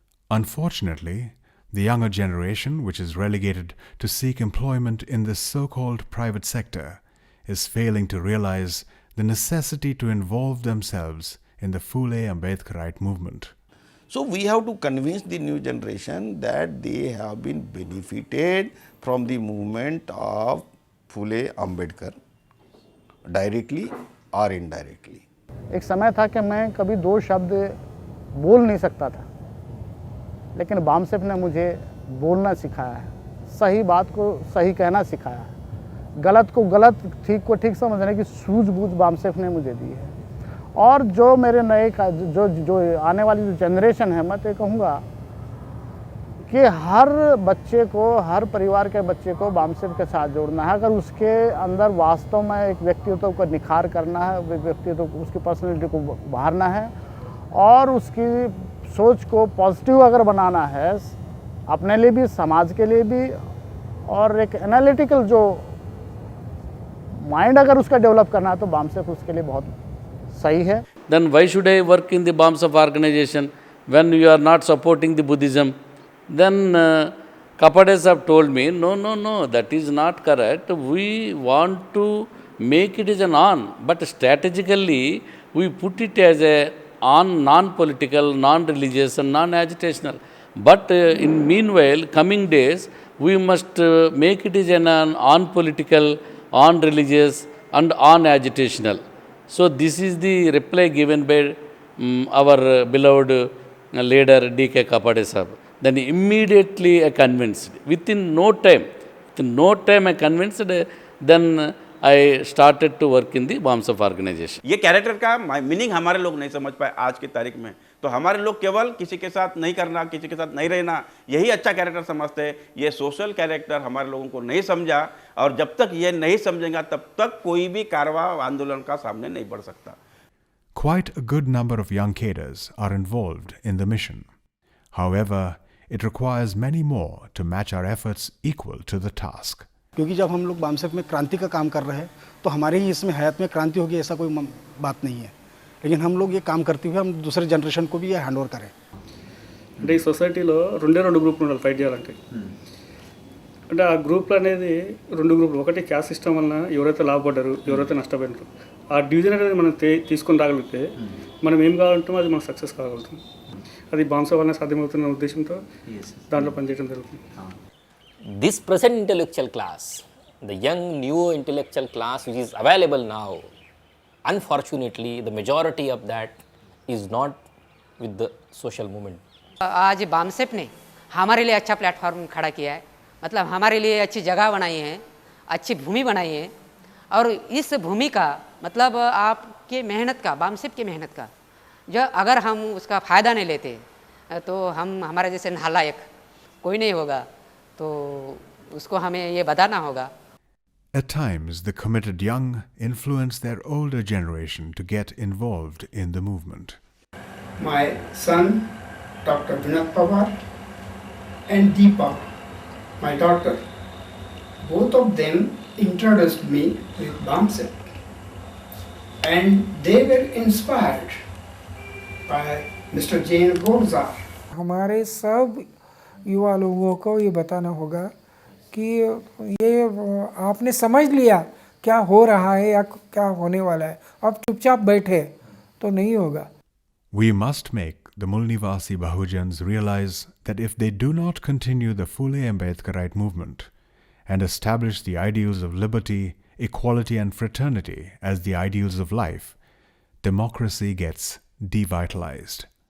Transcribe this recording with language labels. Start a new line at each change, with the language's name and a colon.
English: Unfortunately, the younger generation, which is relegated to seek employment in this so-called private sector, is failing to realize the necessity to involve themselves in the Phule Ambedkarite movement. So we have to convince the new generation that they have been benefited from the movement of Phule Ambedkar, directly or indirectly.
Hindi: एक समय था कि मैं कभी दो शब्द बोल नहीं सकता था, लेकिन BAMSEF ने मुझे बोलना सिखाया है, सही बात को सही कहना सिखाया है, गलत को गलत, ठीक को ठीक समझने की सूझबूझ BAMSEF ने मुझे दी है। और जो मेरे नए जो आने वाली जो जनरेशन है, मैं तो कहूँगा कि हर बच्चे को, हर परिवार के बच्चे को BAMSEF के साथ जोड़ना है। अगर उसके अंदर वास्तव में एक व्यक्तित्व को निखार करना है, व्यक्तित्व उसकी पर्सनैलिटी को उभारना है और उसकी सोच को पॉजिटिव अगर बनाना है, अपने लिए भी, समाज के लिए भी, और एक एनालिटिकल जो माइंड अगर उसका डेवलप करना है तो BAMSEF उसके लिए बहुत सही है।
English: Then why should I work in the BAMSEF organization when you are not supporting the Buddhism? Then Kapade Sahib told me, no, that is not correct. We want to make it as an on, but strategically we put it as a on, non-political, non-religious and non-agitational. But in meanwhile, coming days, we must make it as an on political, on religious and on agitational. So this is the reply given by our beloved leader D.K. Kapade Sahib. Then immediately I convinced, within no time I convinced, then I started to work in the BAMSEF organization.
Hindi: ये character का meaning हमारे लोग नहीं समझ पाए आज की तारीख में, तो हमारे लोग केवल किसी के साथ नहीं करना, किसी के साथ नहीं रहना, यही अच्छा कैरेक्टर समझते हैं। ये सोशल कैरेक्टर हमारे लोगों को नहीं समझा, और जब तक ये नहीं समझेगा तब तक कोई भी कारवा आंदोलन का सामने नहीं बढ़ सकता।
English: Quite a good number of young cadres are involved in the mission. However, it requires many more to match our efforts equal to the task.
Hindi: क्योंकि जब हम लोग बामसेफ में क्रांति का काम कर रहे हैं तो हमारे ही इसमें हयात में क्रांति होगी ऐसा कोई बात नहीं है, लेकिन हम लोग ये काम करते हुए हम दूसरे जनरेशन को भी ये हैंड ओवर करें।
Telugu: అంటే ఈ సొసైటీలో రెండు గ్రూపులు ఉండాలి ఫైట్ చేయాలంటే. అంటే ఆ గ్రూపులు అనేది రెండు గ్రూపులు, ఒకటి క్యాస్ట్ సిస్టమ్ వలన ఎవరైతే లాభపడ్డారు, ఎవరైతే నష్టపోయినారు, ఆ డివిజన్ అనేది మనం తీసుకొని రాగలిగితే మనం ఏం కావాలంటామో అది మనం సక్సెస్ కాగలుగుతాం. అది బాంసా వలన సాధ్యమవుతున్న ఉద్దేశంతో దాంట్లో పనిచేయడం జరుగుతుంది.
English: This present intellectual class, the young new intellectual class which is available now, unfortunately the majority of that is not with the social movement.
Hindi: आज बामसेफ ने हमारे लिए अच्छा प्लेटफॉर्म खड़ा किया है, मतलब हमारे लिए अच्छी जगह बनाई है, अच्छी भूमि बनाई है, और इस भूमि का मतलब आपके मेहनत का, बामसेफ की मेहनत का, जो अगर हम उसका फ़ायदा नहीं लेते तो हम हमारे जैसे नालायक कोई नहीं होगा, तो उसको हमें ये बताना होगा.
English: At times, the committed young influence their older generation to get involved in the movement. My son, Dr. Vinod Pawar, and Deepa, my daughter, both of them introduced me with BAMSEF, and they were inspired by Mr. Jane Golzar.
Hindi: हमारे सब युवा लोगों को ये बताना होगा कि ये आपने समझ लिया क्या हो रहा है या क्या होने वाला है, अब चुपचाप बैठे तो नहीं होगा.
English: We must make the Mulnivasi Bahujans realize that if they do not continue the Phule Ambedkarite movement and establish the ideals of liberty, equality and fraternity as the ideals of life, democracy gets devitalized.